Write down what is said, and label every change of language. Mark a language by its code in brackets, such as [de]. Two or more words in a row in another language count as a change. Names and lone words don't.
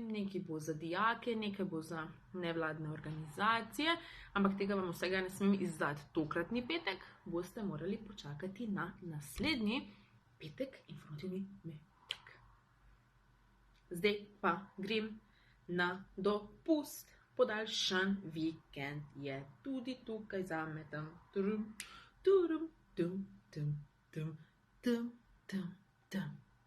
[sl] Nekaj bo za dijake, nekaj bo za nevladne organizacije, ampak tega vam vsega ne smem izdati. Tokratni petek boste morali počakati na naslednji petek informativni metek. Zdaj pa grem na dopust. Podaljšan vikend je tudi tukaj zame. Turum, turum, tum, tum, tum, tum, tum, tum.